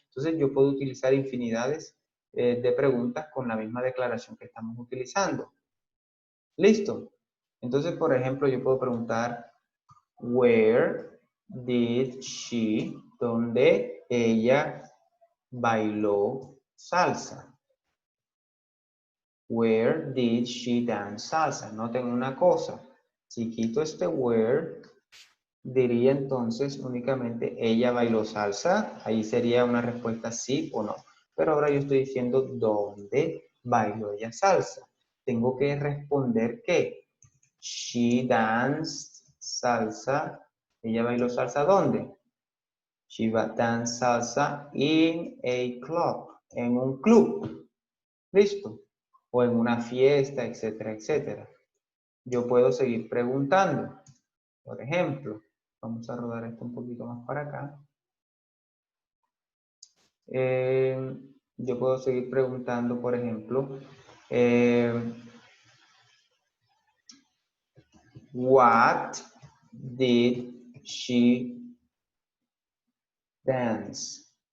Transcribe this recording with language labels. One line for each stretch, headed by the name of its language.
Spanish: Entonces yo puedo utilizar infinidades de preguntas con la misma declaración que estamos utilizando. ¿Listo? Entonces, por ejemplo, yo puedo preguntar,
English: where did she,
Spanish: ¿dónde ella bailó salsa?
English: Where did she dance salsa?
Spanish: Noten una cosa, si quito este where, diría entonces únicamente ella bailó salsa, ahí sería una respuesta sí o no. Pero ahora yo estoy diciendo dónde bailó ella salsa. Tengo que responder que
English: she danced salsa.
Spanish: Ella bailó salsa ¿dónde?
English: She danced salsa in a club,
Spanish: en un club. ¿Listo? O en una fiesta, etcétera, etcétera. Yo puedo seguir preguntando. Por ejemplo, vamos a rodar esto un poquito más para acá. Yo puedo seguir preguntando, por ejemplo,
English: what did she dance?